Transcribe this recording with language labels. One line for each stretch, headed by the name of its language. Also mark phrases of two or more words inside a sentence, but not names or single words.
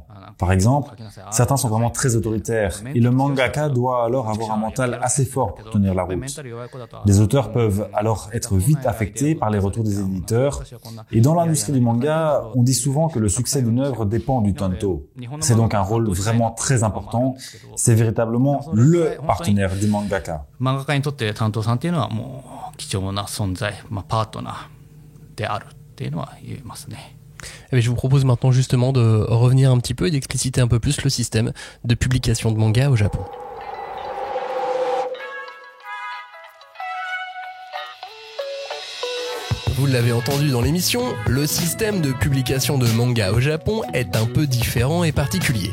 French: Par exemple, certains sont vraiment très autoritaires, et le mangaka doit alors avoir un mental assez fort pour tenir la route. Les auteurs peuvent alors être vite affectés par les retours des éditeurs, et dans l'industrie du manga, on dit souvent que le succès d'une œuvre dépend du tanto. C'est donc un rôle vraiment très important, c'est véritablement le partenaire du mangaka.
Japanese: 漫画家にとって担当さんっていうのはもう貴重な存在、パートナーであるっていうのは言えますね。
French: Je vous propose maintenant justement de revenir un petit peu et d'expliciter un peu plus le système de publication de manga au Japon. Vous l'avez entendu dans l'émission, le système de publication de manga au Japon est un peu différent et particulier.